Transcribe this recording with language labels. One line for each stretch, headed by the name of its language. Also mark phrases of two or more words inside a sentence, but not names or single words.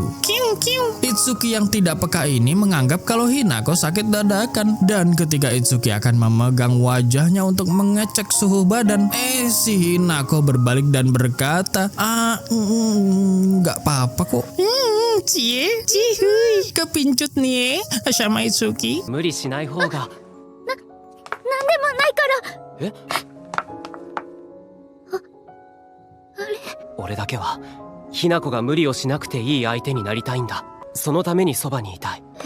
Indonesian: Itsuki yang tidak peka ini menganggap kalau Hinako sakit dadakan. Dan ketika Itsuki akan memegang wajahnya untuk mengecek suhu badan, si Hinako berbalik dan berkata, nggak apa-apa kok. Kepincut nih sama Itsuki.
Japanese: 無理しない方が。なんでもないから。え？俺だけはひな子が無理をしなくていい相手になりたいんだ。そのためにそばにいたい。